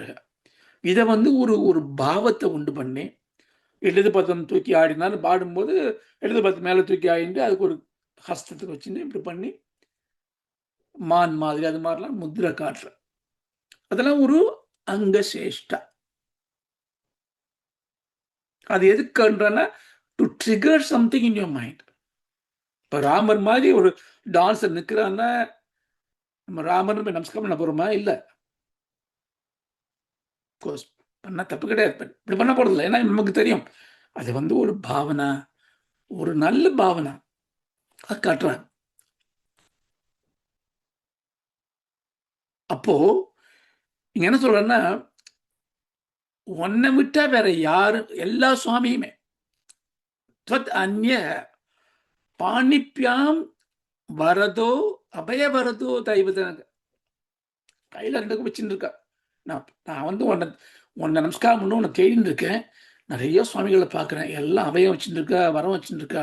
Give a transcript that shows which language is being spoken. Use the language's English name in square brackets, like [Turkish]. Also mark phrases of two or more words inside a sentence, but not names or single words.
[Tamil] இதை வந்து ஒரு ஒரு பாவத்தை உண்டு பண்ணி இடது பக்கம் தூக்கி ஆடினாலும் பாடும்போது இடது பக்கம் மேலே தூக்கி ஆடிட்டு அதுக்கு ஒரு ஹஸ்தத்துக்கு வச்சுட்டு இப்படி பண்ணி மான் மாதிரி அது மாதிரிலாம் முத்ரை காட்டுற, அதெல்லாம் ஒரு அங்க சேஷ்டா. அது எதுக்குன்றனா [English] to trigger something in your mind. [Tamil] இப்போ ராமர் மாதிரி ஒரு டான்ஸர் நிற்கிறான்னா நம்ம ராமர் போய் நமஸ்காரம் பண்ண போகிறோமா? இல்லை, கோர்ஸ் பண்ண தப்பு கிடையாது. இப்படி பண்ண போகிறதில்ல, ஏன்னா நமக்கு தெரியும் அது வந்து ஒரு பாவனா, ஒரு நல்ல பாவனா அது காட்டுறாங்க. அப்போ இங்க என்ன சொல்றேன்னா, உன்னை விட்டா வேற யாரும் எல்லா சுவாமியுமே [Sanskrit] त्वत् अन्य पाणिभ्याम् वरदो अभय वरदो दैवत [Tamil] கையில் 2 வச்சுட்டு இருக்கா. நான் வந்து உன்னை நமஸ்காரம் பண்ண உன்னை தேடின்னு இருக்கேன். நிறைய சுவாமிகளை பார்க்குறேன், எல்லாம் அபயம் வச்சுட்டு இருக்கா, வரம் வச்சுட்டு இருக்கா.